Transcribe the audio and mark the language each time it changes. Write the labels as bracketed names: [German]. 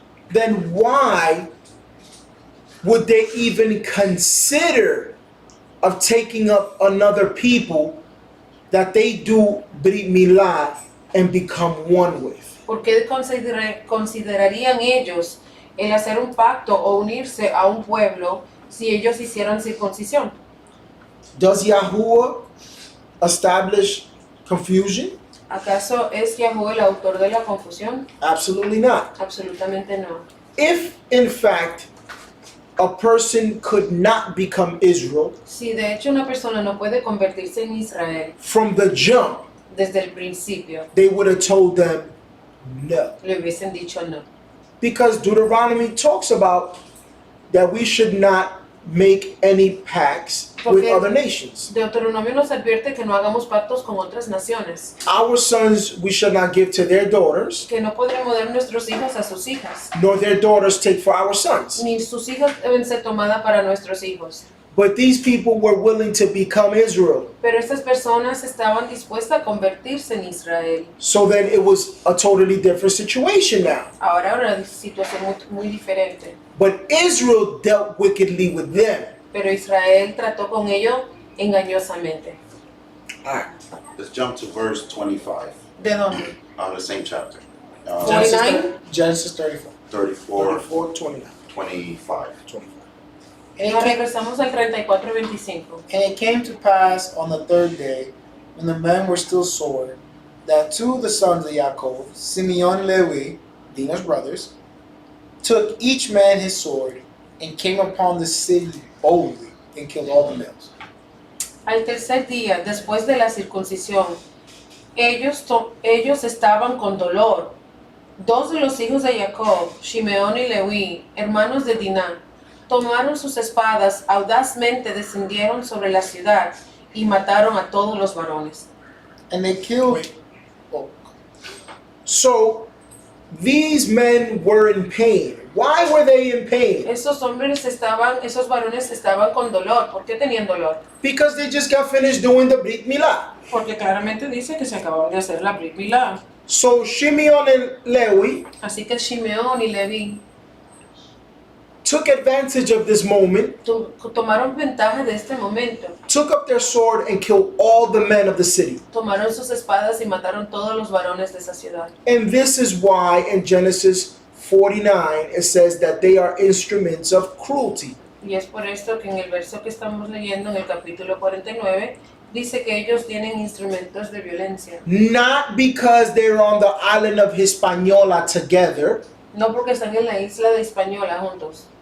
[English] then why would they even consider of taking up another people that they do Brit Milah and become one with? [Spanish] ¿por qué considerarían ellos el hacer un pacto o unirse a un pueblo si ellos hicieran circuncisión? [English] Does Yahuwah establish confusion? [Spanish] ¿Acaso es Yahweh el autor de la confusión? [English] Absolutely not. [Spanish] Absolutamente no. [English] If, in fact, a person could not become Israel [Spanish] Si de hecho una persona no puede convertirse en Israel [English] from the jump, [Spanish] desde el principio, [English] they would have told them no. [Spanish] le hubiesen dicho no. [English] Because Deuteronomy talks about that we should not make any pacts with Okay. other nations. [Spanish] Deuteronomio nos advierte que no hagamos pactos con otras naciones, [English] Our sons we shall not give to their daughters, [Spanish] que no podremos dar nuestros hijos a sus hijas, [English] nor their daughters take for our sons. [Spanish] ni sus hijas deben ser tomadas para nuestros hijos. [English] But these people were willing to become Israel. [Spanish] Pero estas personas estaban dispuestas a convertirse en Israel. [English] So then it was a totally different situation now. [Spanish] Ahora una situación muy diferente. [English] But Israel dealt wickedly with them. [Spanish] Pero Israel trató con ellos engañosamente. [English] All right. Let's jump to verse 25. [Spanish] ¿De dónde? [English] On the same chapter. Genesis 49? Genesis 34. 34, 34, 29. 25. 25. [Spanish] Y nos regresamos al 34 y 25. [English] And it came to pass on the third day, when the men were still sore, that two of the sons of Yaakov, Simeon and Levi, Dinah's brothers, took each man his sword, and came upon the city boldly, and killed all the males. [Spanish] Al tercer día, después de la circuncisión, ellos estaban con dolor. Dos de los hijos de Jacob, Shimeón y Leví, hermanos de Diná, tomaron sus espadas, audazmente descendieron sobre la ciudad y mataron a todos los varones. [English] And they killed. Oh. So these men were in pain. Why were they in pain? [Spanish] Esos varones estaban con dolor. ¿Por qué tenían dolor? [English] Because they just got finished doing the Brit Milah. [Spanish] Porque claramente dice que se acababan de hacer la Brit Milá. [English] So Shimeon and Levi [Spanish] Así que Shimeón y Leví [English] took advantage of this moment, [Spanish] tomaron ventaja de este momento. [English] took up their sword, and killed all the men of the city. [Spanish] Tomaron sus espadas y mataron todos los varones de esa ciudad. [English] And this is why in Genesis 49 it says that they are instruments of cruelty. [Spanish] Y es por esto que en el verso que estamos leyendo, en el capítulo 49, dice que ellos tienen instrumentos de violencia. [English] Not because they're on the island of Hispaniola together, [Spanish] No porque están en la isla de Española juntos.